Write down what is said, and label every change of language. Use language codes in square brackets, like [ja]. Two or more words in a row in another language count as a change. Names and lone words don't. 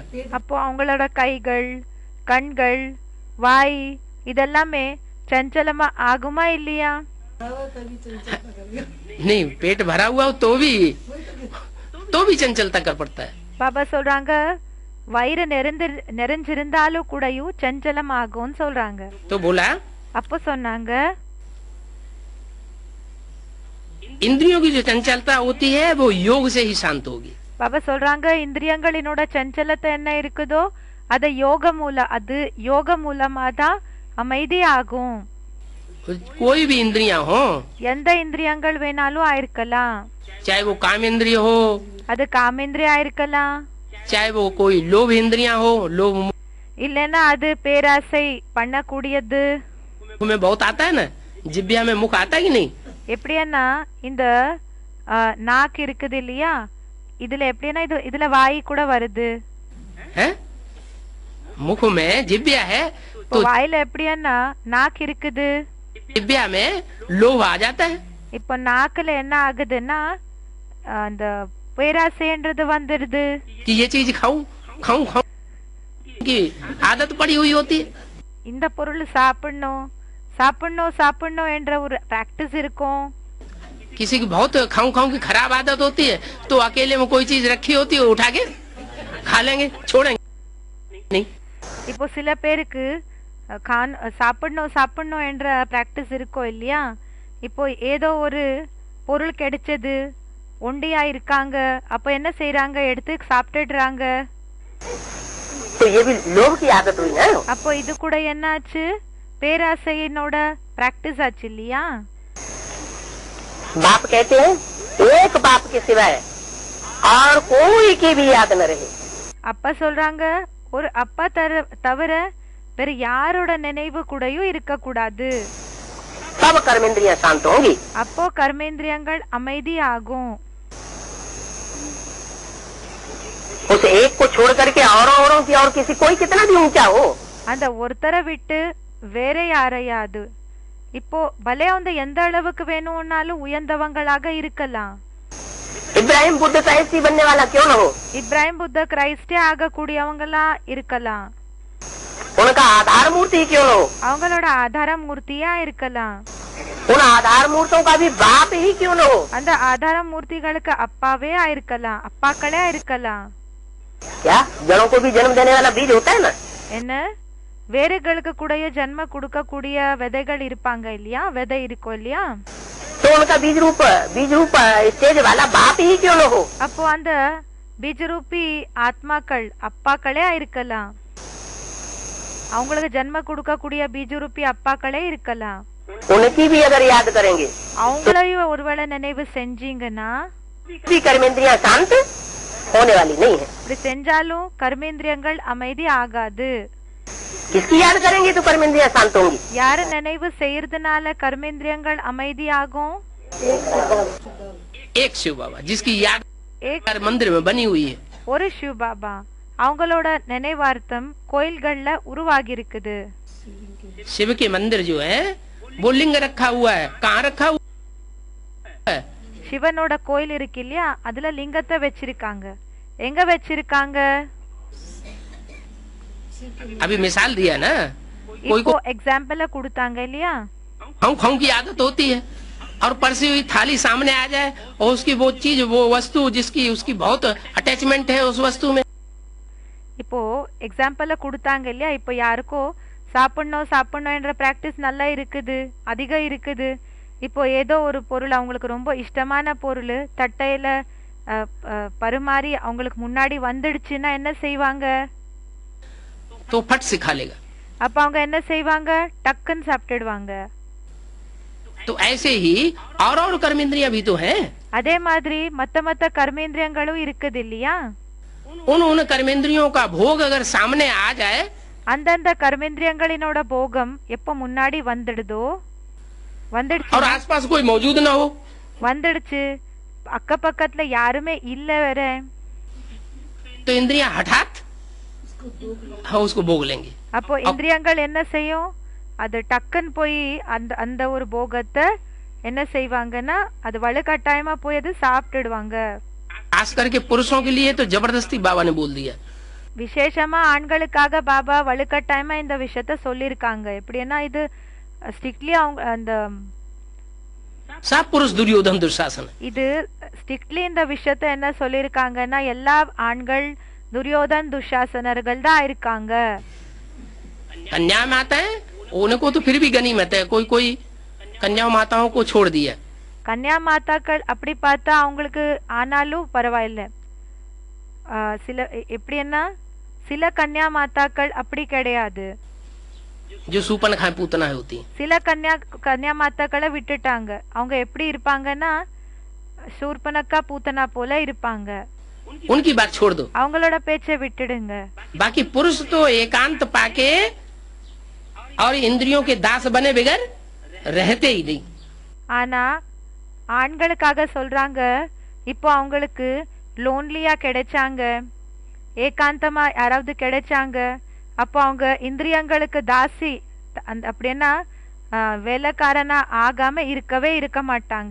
[ta] அப்போ அவங்களோட கைகள், கண்கள், வாய் இதெல்லாமே சஞ்சலமா ஆகுமா இல்லையா? [hi] खावा तभी चंचलता करेगा। नहीं, पेट भरा हुआ हो तो भी चंचलता कर पड़ता है। [ta] பாபா சொல்றாங்க வயிறு நிறைஞ்சிருந்தாலும் கூடயும் சஞ்சலம் ஆகும்னு சொல்றாங்க. [hi] तो बोला [ta] அப்போ சொன்னாங்க [hi] इंद्रियों की जो चंचलता होती है वो योग से ही शांत होगी। [ta] பாபா சொல்றாங்க இந்திரியங்களினோட சஞ்சலத்தை என்ன இருக்குதோ அது யோக மூலமாதான் அமைதி ஆகும். [hi] कोई भी इंद्रियां हो, [ta] எந்த இந்திரியங்கள் வேணாலும் ஆயிருக்கலாம், [hi] चाहे वो काम इंद्रिय हो, [ta] அது காமேந்திரியா இருக்கலாம், [hi] चाहे वो कोई लोभ इंद्रियां हो, लोभ [ta] இல்லைன்னா அது பேராசை பண்ணக்கூடியது. [hi] में बहुत आता है ना, जिब्या में मुख आता है कि नहीं? [ta] எப்படின்னா இந்த நாக்கு இருக்குது இல்லையா, இதுல எப்படின்னா இதுல வாய் கூட வருது, [hi] है? मुख में जिब्या है तो [ta] வாயில எப்படின்னா நாக்கு இருக்குது, [hi] जिब्या में लोभ आ जाता है। [ta] இப்ப நாக்குல என்ன ஆகுதுன்னா அந்த பேராசைன்றது வந்துடுது, [hi] कि ये चीज खाऊं खाऊं खाऊं की आदत पड़ी हुई होती है। [ta] இந்த பொருள் சாப்பிடணும் சாப்பிடணும் சாப்பிடணும் என்ற ஒரு பிராக்டிஸ் இருக்கும். [hi] किसी की बहुत खाऊं खाऊं की खराब आदत होती है तो अकेले में कोई चीज रखी होती है उठा के खा लेंगे, छोड़ेंगे नहीं। [ta] இப்போ சில பேருக்கு சாப்பிடணும் சாப்பிடணும் என்ற பிராக்டிஸ் இருக்கும் இல்லையா, இப்போ ஏதோ ஒரு பொருள் கிடைச்சது, ஒண்டியா இருக்காங்க, அப்ப என்ன செய்யறாங்க, எடுத்து சாப்பிட்டுடுறாங்க. [hi] तो ये भी लोभ की आदत हुई ना। [ta] அப்போ இது கூட என்னாச்சு, பேராசையினோட பிராக்டிஸ் ஆச்சு இல்லையா. [hi] बाप कहते हैं एक बाप के सिवाय और कोई की भी याद न रहे। [ta] அப்பா சொல்றாங்க ஒரு அப்பா தவிர வேற யாரோட நினைவு கூடயும் இருக்க கூடாது. [hi] तब कर्मेंद्रियां शांत होंगी। [ta] அப்போ கர்மேந்திரியங்கள் அமைதியாகும். [hi] उस एक को छोड़ करके औरों की और किसी कोई कितना भी ऊंचा हो, [ta] அந்த ஒருத்தரை விட்டு வேற யாரையாது இப்போ பலே அவங்க எந்த அளவுக்கு வேணும்னாலும் உயர்ந்தவங்களாக இருக்கலாம். [hi] इब्राहिम बुद्ध क्राइस्टी बनने वाला क्यों न हो, [ta] இப்ராஹிம் புத்த கிரைஸ்டே ஆகக்கூடியவங்களா இருக்கலாம். [hi] उनका आधार मूर्ति क्यों न हो, [ta] அவங்களோட ஆதார மூர்த்தியா இருக்கலாம். [hi] उन आधार मूर्तियों का भी बाप ही क्यों न हो। [ta] அந்த ஆதார மூர்த்திகளுக்கு அப்பாவே ஆயிருக்கலாம், அப்பாக்களே ஆயிருக்கலாம். [hi] क्या जड़ों को भी जन्म देने वाला बीज होता है ना। [ta] என்ன வேர்களுக்கு கூட ஜன்ம கொடுக்கக்கூடிய விதைகள் இருப்பாங்க இல்லையா, விதை இருக்கும் இல்லையா. [hi] तो उनका बीज रूप स्टेज वाला बाप ही क्यों न हो। [ta] அப்போ அந்த பீஜரூபி ஆத்மாக்கள் அப்பாக்களே ஆயிருக்கலாம். அவங்களுக்கு ஜன்ம கொடுக்கக்கூடிய பீஜரூபி அப்பாக்களே இருக்கலாம். [hi] उनकी भी अगर याद करेंगे [ta] அவங்களையும் ஒருவேளை நினைவு செஞ்சீங்கன்னா [hi] भी कर्मेंद्रियां शांत होने वाली नहीं है। [ta] இப்படி செஞ்சாலும் கர்மேந்திரியங்கள் அமைதி ஆகாது. [hi] किसकी याद करेंगे तो कर्मेंद्रियां शांत होंगी। [ta] யார நினைவு செய்யறதுனால கர்மேந்திரியங்கள் அமைதி ஆகும். [hi] एक शिव बाबा जिसकी याद एक मंदिर में बनी हुई है। [ta] ஒரு शिव பாபா அவங்களோட நினைவார்த்தம் கோயில்கள்ல உருவாகி இருக்குது. [hi] शिव के मंदिर जो है वो लिंग रखा हुआ है, कहाँ रखा हुआ है। [ta] சிவனோட கோயில் இருக்கு இல்லையா, அதுல லிங்கத்தை வச்சிருக்காங்க. எங்க வச்சிருக்காங்க? [hi] अभी मिसाल दिया ना, कोई [ta] இப்போ [hi] को [ta] எக்ஸாம்பிள கொடுத்தாங்க இல்லையா. [hi] खाऊं खाऊं की आदत होती है और परसी हुई थाली सामने आ जाए और उसकी वो चीज वो वस्तु जिसकी उसकी बहुत अटैचमेंट है उस वस्तु में। [ta] இப்போ எக்ஸாம்பிள கொடுத்தாங்க இல்லையா. இப்போ யாருக்கோ சாப்பிடணும் என்ற பிராக்டிஸ் நல்லா இருக்குது, அதிகம் இருக்குது. இப்போ ஏதோ ஒரு பொருள் அவங்களுக்கு ரொம்ப இஷ்டமான பொருள் தட்டையில பரிமாறி அவங்களுக்கு முன்னாடி வந்துடுச்சுன்னா என்ன செய்வாங்க? [hi] तो फट से खा लेगा। [ta] அப்ப அவங்க என்ன செய்வாங்க? டக்குன்னு சாப்பிட்டுடுவாங்க. [hi] तो ऐसे ही और कर्मेंद्रियां भी तो हैं। [ta] அதே மாதிரி மத்த கர்மேந்திரியங்களும் இருக்குது இல்லையா. [hi] उन कर्मेंद्रियों का भोग अगर सामने आ जाए, [ta] அந்தந்த கர்மேந்திரியங்களினோட போகம் எப்ப முன்னாடி வந்துடுதோ, வந்துடுச்சு [hi] और आसपास कोई मौजूद ना हो, [ta] வந்துடுச்சு அக்க பக்கத்துல யாருமே இல்ல வேற, [hi] तो इंद्रियां हठात हाँ उसको भोग लेंगे। [ta] அப்போ இந்திரியங்கள் என்ன செய்யும்? அது டக்குன்னு போய் அந்த அந்த ஒரு போகத்தை என்ன செய்வாங்கன்னா அது வலுக்கட்டாயமா போய் அது சாப்பிட்டுடுவாங்க. [hi] खास करके पुरुषों के लिए तो जबरदस्ती बाबा ने बोल दिया। [ta] விசேஷமா ஆண்களுக்காக பாபா வலுக்கட்டாயமா இந்த விஷயத்த சொல்லிருக்காங்க. எப்படின்னா இது ஸ்ட்ரிக்ட்லி அவங்க அந்த [hi] सब पुरुष दुर्योधन दुशासन। [ta] இது ஸ்ட்ரிக்ட்லி இந்த விஷயத்த என்ன சொல்லிருக்காங்கன்னா எல்லா ஆண்கள் துரியோதன் துஷாசனர்கள் தான் இருக்காங்க. [hi] कन्या माता है उनको तो फिर भी गनीमत है, कोई कोई कन्या माताओं को छोड़ दिया। [ta] கன்யா மாதாக்கள் அப்படி பார்த்தா அவங்களுக்கு ஆனாலும் பரவாயில்ல. சில எப்படின்னா சில கன்யா மாதாக்கள் அப்படி கிடையாது. [hi] जो सूपनखा पूतना होती [ta] சில கன்யா மாதாக்களை விட்டுட்டாங்க. அவங்க எப்படி இருப்பாங்கன்னா சூர்பனக்கா பூத்தனா போல இருப்பாங்க. [hi] उनकी बात छोड़ दो, [ta] அவங்களோட பேச்சை விட்டுடுங்க. [hi] बाकी पुरुष तो एकांत पाके और इंद्रियों के दास बने बगैर रहते ही नहीं। [ta] ஆனா ஆண்களுக்காக சொல்றாங்க, இப்போ அவங்களுக்கு லோன்லியா கிடைச்சாங்க, ஏகாந்தமா யாராவது கிடைச்சாங்க, அப்போ அவங்க இந்திரியங்களுக்கு தாசி அப்படின்னா வேலைக்காரனா ஆகாம இருக்கவே இருக்க மாட்டாங்க.